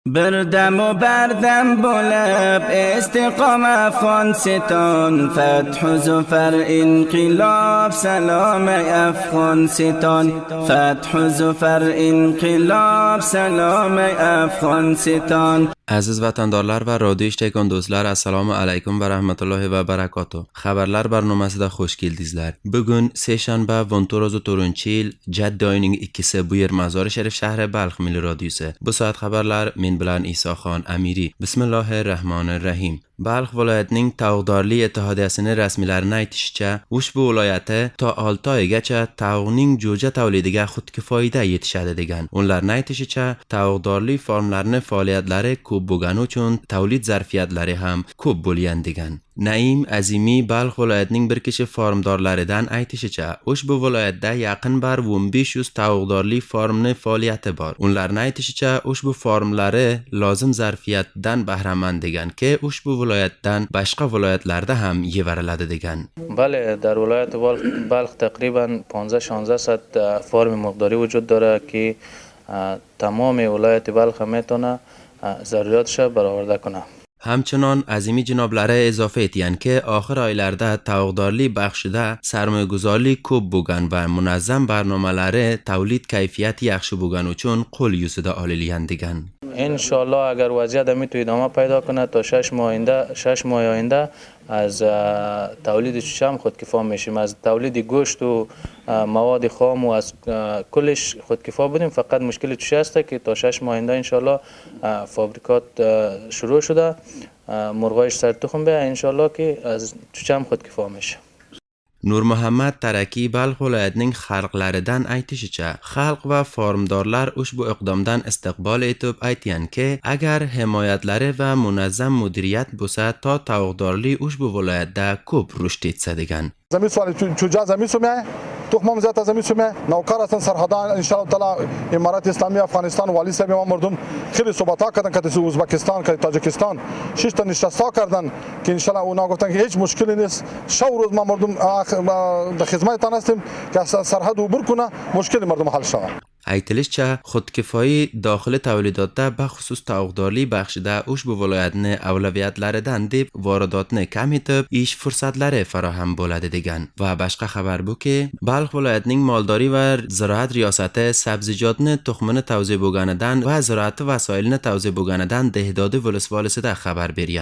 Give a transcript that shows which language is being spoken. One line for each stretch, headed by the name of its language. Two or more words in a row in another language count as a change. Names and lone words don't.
Persian: بردم و بردم بلب استقام افغانستان، فتح و ظفر انقلاب سلام افغانستان، فتح و ظفر انقلاب سلام افغانستان.
Uzbek: Aziz vatandaşlar ve radyo işləyən dostlar,
Arabic: السلام عليكم ورحمة الله وبركاته.
Uzbek: Xəbərlər bərnaməsinə xoş gəldinizlər. Bugün seshanba 14 yil Jadd ayının 2-si bu yer Mazar-ı Şərif şəhəri Balx Milli Radiosu. Bu saat xəbərlər men bilan İsaxon Amiri. Bismillahirrahmanirrahim. Balx viloyatining Tog'dorli ittihodiyasining rasmiylarining aytishicha, ushbu viloyati to 6 oygacha tavuqning jo'ja tavlidiga xudkifoyda yetishadi degan. Ularning aytishicha, Tog'dorli farmlarining faoliyatlari ko'p bo'lgani uchun tavlid zarfiyatlari ham ko'p bo'lgan degan. Naim Azimi Balx viloyatining bir kishi farmdorlaridan aytishicha, ushbu viloyatda yaqin bar 1500 tavuqdorli farmning faoliyati bor. Ularning aytishicha, ushbu farmlari lozim zarfiyatdan bahramand degan-ki, ushbu viloyatdan boshqa viloyatlarda ham yevariladi degan.
Persian: بله در ولایت بلخ تقریبا 15-16 صد فرم مقداری وجود داره که تمام ولایت بلخ میتونه ضروریاتش برآورده کنه.
Uzbek: Hamçinin Azimi janoblari izofa etgan-ki, oxir oylarda tavuqdorlik baxshida sarmoyaguzorlik ko'p bo'lgan va munazzam barnomalari tavlid kayfiyati yaxshi bo'lgani uchun qo'l yuzida olingan degan.
Persian: انشالله اگر وضعیت میتونه ادامه پیدا کنه تا 6 ماه آینده از تولید چوچه هم خودکفا میشیم. از تولید گوشت و مواد خام و از کلش خودکفا بودیم. فقط مشکل چوچه هسته که تا 6 ماه آینده انشالله فابریکات شروع شده، مرغایش سر تخم به انشالله که از چوچه هم خودکفا میشه. Nur Muhammad Taraki Balx viloyatining xalqlaridan aytishicha, xalq va farmdorlar ushbu iqdomdan istiqbol etib aytganki, agar himoyatlari va munazzam mudiriyat bo'lsa, to tavuqdorlik ushbu viloyatda ko'p rushd etsa degan. زمین سوال چوجا زمین سومه تخمم زیاد زمین سومه نوکر هستن سرحدان
Arabic: ان شاء الله تعالی
Persian: امارات اسلامی افغانستان والی صاحب ما مردم خیلی صحبت ها کردن که ازبکستان که تاجیکستان 6 تا نشسته کردن که ان شاء الله اونا گفتن که هیچ مشکلی نیست. شو روز ما مردم در خدمتتان هستیم که سرحد عبور کنه مشکل مردم حل شود.
Uzbek: Aytilishicha, xudkifoyi daxili tavlidotda baxsus tavuqdorlik baxshida ushbu viloyatning avlaviyatlaridan deb voridotni kam etib, ish fursatlari farahm bo'ladi degan. Va boshqa xabar buki, Balx viloyatining moldori va ziroat riyosati sabzijotni tuxumini tavsiya bo'lganidan va ziroat vasoilini tavsiya bo'lganidan Dehdodi volosvolisida xabar bergan.